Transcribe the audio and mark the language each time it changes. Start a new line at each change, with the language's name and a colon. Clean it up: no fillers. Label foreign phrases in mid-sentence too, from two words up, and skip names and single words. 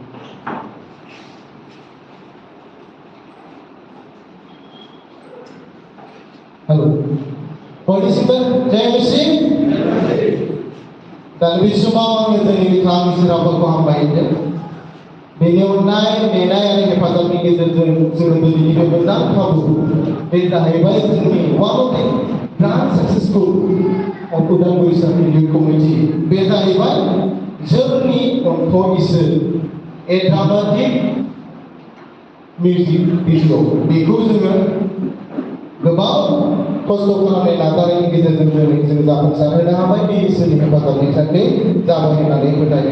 Bodo: Halo, bयनिसिमबो
Hindi: जय मसीह
Bodo: dan बे समाव आङो जोंनि बिथां इसोराफोरखौ हामबायहोदों बेनि अननाय नेनाय आरो हेफाजाबनि गेजेरजों जोङो दिनैनि बे मोजां खाबु बे जाहैबाय जोंनि
English: one of the grand successful of
Bodo: उदालगुरि सार्केल कमिटि बे जाहैबाय जोंनि अन्थ' इसोर
English: a dramatic music video
Bodo: बेखौ जोङो गोबां खस्थ' खालामनाय नाजानायनि गेजेरजों जों जाफुंसारहोनो हाबाय बे इसोरनि हेफाजाबनि थाखाय जाबाय होननानै फोथायो